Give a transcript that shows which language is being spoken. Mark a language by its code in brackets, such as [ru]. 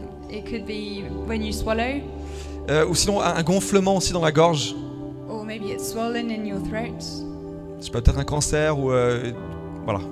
[en] It could be when you swallow. [fr] Ou sinon un gonflement aussi dans la gorge. [en] Or maybe it's swollen in your throat. [fr] Je sais pas, peut-être un cancer ou voilà.